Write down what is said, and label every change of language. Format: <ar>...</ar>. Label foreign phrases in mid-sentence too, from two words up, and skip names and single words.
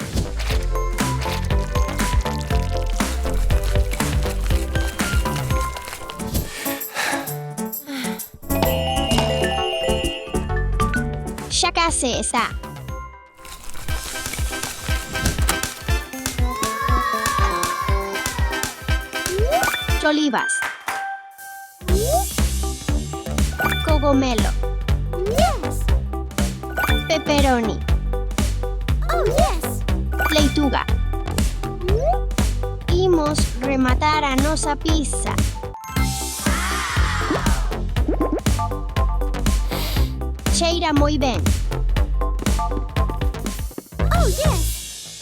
<gl>Xa case está. Olivas. Cogomelo.</gl> <en>Yes. Pepperoni. Oh, yes.</en> <gl>Leituga. Imos rematar a nosa pizza. Cheira moi ben.</gl> <en>Oh, yes.</en>